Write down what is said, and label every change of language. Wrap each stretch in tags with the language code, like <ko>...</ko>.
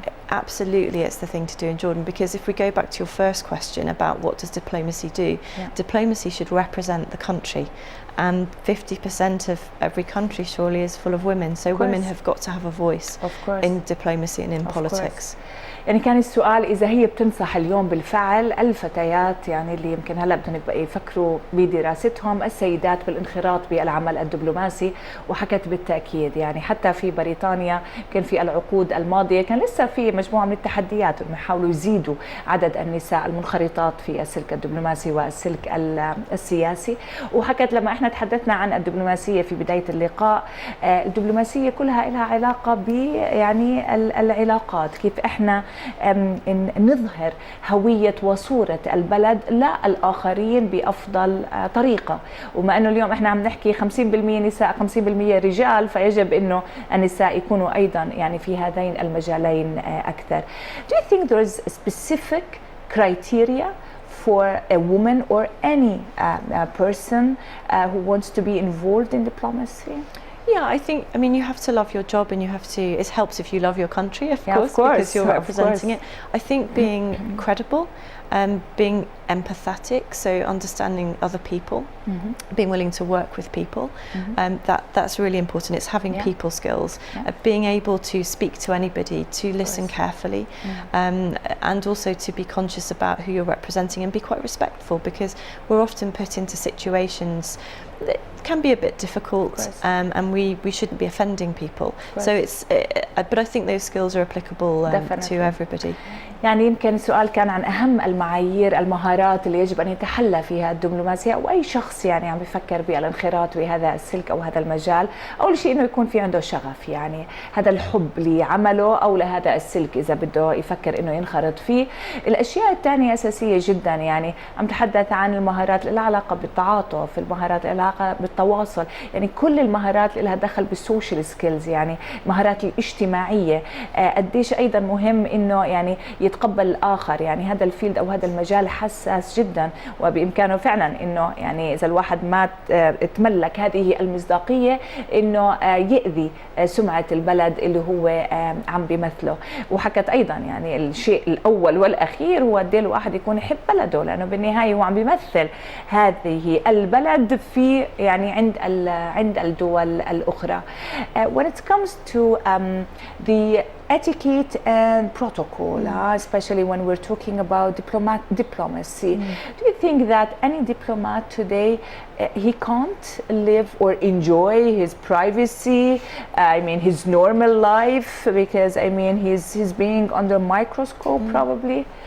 <en>Absolutely, it's the thing to do in Jordan, because if we go back to your first question about what does diplomacy do, diplomacy should represent the country, and 50% of every country surely is full of women, so women have got to have a voice in diplomacy and in politics.</en> <ar>يعني كان السؤال إذا هي بتنصح اليوم بالفعل الفتيات، يعني اللي يمكن هلا بدهم يفكروا بدراستهم، السيدات بالانخراط بالعمل الدبلوماسي، وحكت بالتأكيد يعني حتى في بريطانيا كان في العقود الماضية كان لسه في مجموعة من التحديات انه يحاولوا يزيدوا عدد النساء المنخرطات في السلك الدبلوماسي والسلك السياسي. وحكت لما احنا تحدثنا عن الدبلوماسية في بداية اللقاء، الدبلوماسية كلها لها علاقة ب يعني العلاقات، كيف احنا نظهر هوية وصورة البلد للآخرين بأفضل طريقة. وما أنه اليوم إحنا عم نحكي 50% نساء 50% رجال، فيجب أنه النساء يكونوا أيضا يعني في هذين المجالين أكثر.</ar> <en>Do you think there is a specific criteria for a woman or any person who wants to be involved in diplomacy? Yeah, I think, I mean, you have to love your job, and you have to, it helps if you love your country, of course, because you're representing it. I think being credible, being empathetic, so understanding other people, being willing to work with people, that's really important. It's having people skills, being able to speak to anybody, to listen carefully, and also to be conscious about who you're representing and be quite respectful, because we're often put into situations that can be a bit difficult, and we shouldn't be offending people. So it's, but I think those skills are applicable to everybody.</en> <ar>يعني يمكن السؤال كان عن أهم المعايير، المهارات اللي يجب أن يتحلى فيها الدبلوماسية أو أي شخص يعني عم بيفكر بالانخراط بهذا السلك أو هذا المجال. أول شيء إنه يكون في عنده شغف، يعني هذا الحب لعمله أو لهذا السلك إذا بده يفكر إنه ينخرط فيه. الأشياء الثانية أساسية جدا، يعني عم تحدث عن المهارات اللي لها علاقة بالتعاطف، المهارات اللي لها علاقة بالتواصل، يعني كل المهارات اللي لها دخل</ar> <en>بالسوشيال سكيلز،</en> <ar>يعني المهارات الاجتماعية. قديش أيضا مهم إنه يعني يتقبل الآخر. يعني هذا الفيلد أو هذا المجال حساس جدا، وبإمكانه فعلا إنه يعني إذا الواحد ما تملك هذه المصداقية إنه يأذي سمعة البلد اللي هو عم بيمثله. وحكت أيضا يعني الشيء الأول والأخير هو قد ايه الواحد يكون يحب بلده، لأنه بالنهاية هو عم بيمثل هذه البلد في يعني عند الدول الأخرى.</ar> <en>When it comes to the etiquette and protocol, especially when we're talking about diplomacy, do you think that any diplomat today he can't live or enjoy his privacy, I mean his normal life, because I mean he's being under microscope probably?</en>